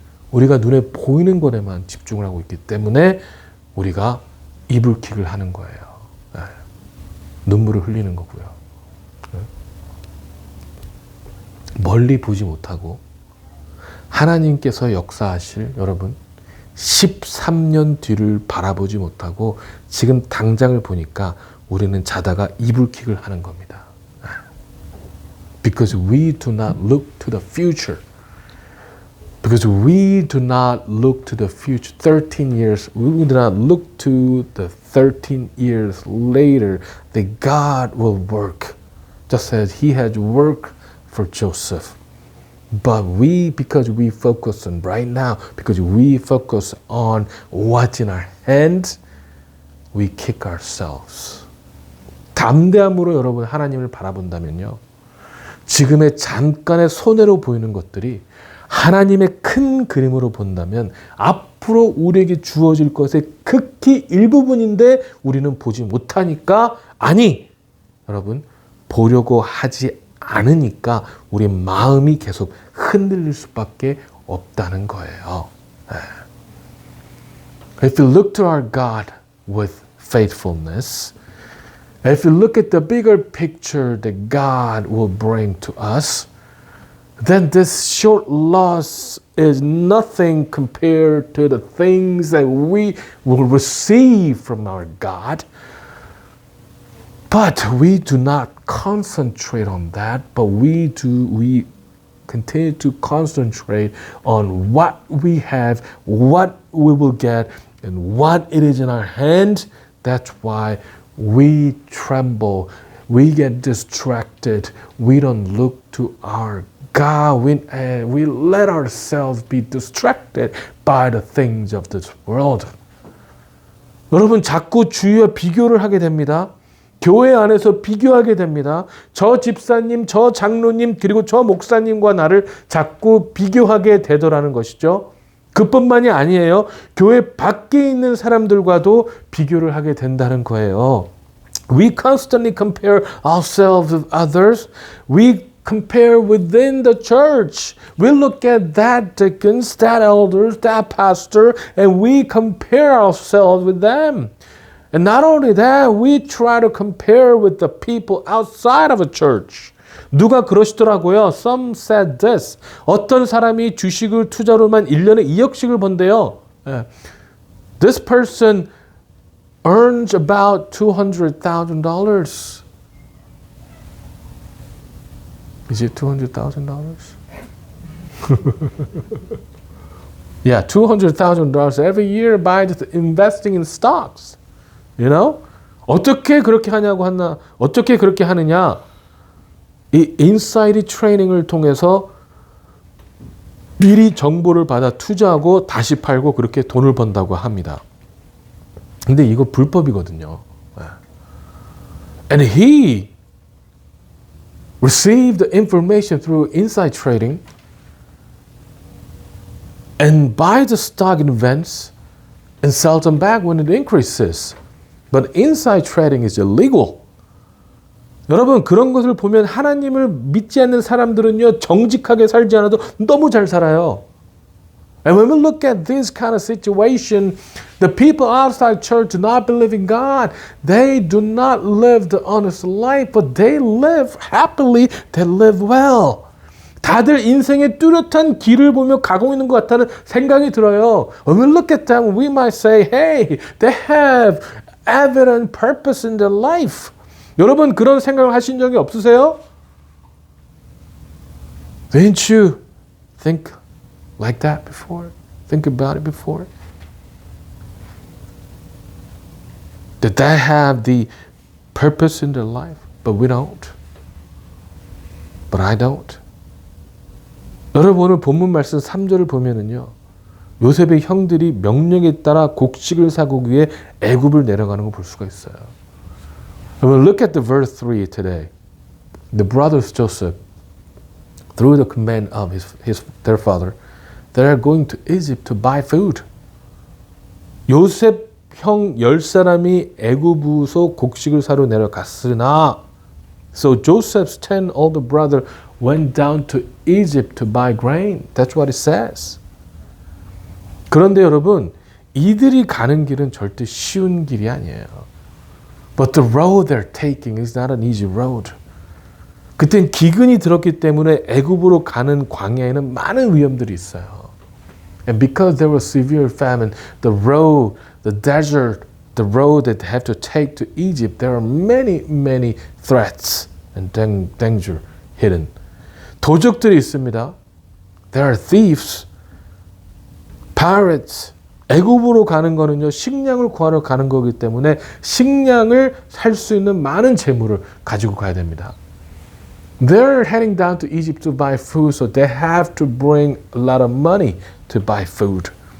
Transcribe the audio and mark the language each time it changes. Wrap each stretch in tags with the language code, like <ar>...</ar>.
<ko>우리가 눈에 보이는 것에만 집중을 하고 있기 때문에 우리가 이불킥을 하는 거예요. 네. 눈물을 흘리는 거고요. 네. 멀리 보지 못하고 하나님께서 역사하실 여러분 13년 뒤를 바라보지 못하고 지금 당장을 보니까 우리는 자다가 이불킥을 하는 겁니다.</ko> <en>Because we do not look to the future. Because we do not look to the future. 13 years, we do not look to the 13 years later that God will work. Just as He had worked for Joseph. But we, because we focus on right now, because we focus on what's in our hand, we kick ourselves.</en> <ko>담대함으로 여러분 하나님을 바라본다면요. 지금의 잠깐의 손해로 보이는 것들이 하나님의 큰 그림으로 본다면 앞으로 우리에게 주어질 것의 극히 일부분인데 우리는 보지 못하니까 아니 여러분 보려고 하지 않으니까 우리 마음이 계속 흔들릴 수밖에 없다는 거예요.</ko> <en>If you look to our God with faithfulness, if you look at the bigger picture that God will bring to us, then this short loss is nothing compared to the things that we will receive from our God. But we do not concentrate on that, but we continue to concentrate on what we have, what we will get, and what it is in our hand. That's why we tremble, we get distracted, we don't look to our God, we let ourselves be distracted by the things of this world.</en> <ko>여러분 자꾸 주위와 비교를 하게 됩니다. 교회 안에서 비교하게 됩니다. 저 집사님, 저 장로님, 그리고 저 목사님과 나를 자꾸 비교하게 되더라는 것이죠. 그뿐만이 아니에요. 교회 밖에 있는 사람들과도 비교를 하게 된다는 거예요.</ko> <en>We constantly compare ourselves with others. We compare within the church. We look at that deacons, that elders, that pastor, and we compare ourselves with them. And not only that, we try to compare with the people outside of a church.</en> <ko>누가 그러시더라고요.</ko> <en>Some said this.</en> <ko>어떤 사람이 주식을 투자로만 1년에 2억씩을 번대요.</ko> <en>This person earns about $200,000. Is it $200,000? Yeah, $200,000 every year by investing in stocks. You know?</en> <ko>어떻게 그렇게 어떻게 그렇게 하느냐? 이 인사이드 트레이닝을 통해서 미리 정보를 받아 투자하고 다시 팔고 그렇게 돈을 번다고 합니다. 근데 이거 불법이거든요.</ko> <en>And he received the information through inside trading and buy the stock in advance and sell them back when it increases. But inside trading is illegal.</en> <ko>여러분 그런 것을 보면 하나님을 믿지 않는 사람들은요 정직하게 살지 않아도 너무 잘 살아요.</ko> <en>And when we look at this kind of situation, the people outside church do not believe in God. They do not live the honest life, but they live happily, they live well.</en> <ko>다들 인생의 뚜렷한 길을 보며 가고 있는 것 같다는 생각이 들어요.</ko> <en>When we look at them, we might say, hey, they have evident purpose in their life.</en> <ko>여러분 그런 생각을 하신 적이 없으세요?</ko> <en>Didn't you think like that before? Think about it before? Did they have the purpose in their life? But we don't. But I don't.</en> <ko>여러분 오늘 본문 말씀 3절을 보면은요. 요셉의 형들이 명령에 따라 곡식을 사고 위해 애굽을 내려가는 걸 볼 수가 있어요.</ko> <en>We'll look at the verse 3 today. The brothers Joseph through the command of their father, they are going to Egypt to buy food.</en> <ko>요셉 형 10사람이 애굽으로 곡식을 사러 내려갔으나</ko> <en>So Joseph's 10 older brother went down to Egypt to buy grain. That's what it says.</en> <ko>그런데 여러분, 이들이 가는 길은 절대 쉬운 길이 아니에요.</ko> <en>But the road they're taking is not an easy road.</en> <ko>그땐 기근이 들었기 때문에 애굽으로 가는 광야에는 많은 위험들이 있어요.</ko> <en>And because there was severe famine, the road, the desert, the road that they have to take to Egypt, there are many, many threats and danger hidden.</en> <ko>도적들이 있습니다.</ko> <en>There are thieves, pirates.</en> <ko>애굽으로 가는 거는요, 식량을 구하러 가는 거기 때문에 식량을 살 수 있는 많은 재물을 가지고 가야 됩니다.</ko> <en>They're heading down to Egypt to buy food, so they have to bring a lot of money to buy food.</en>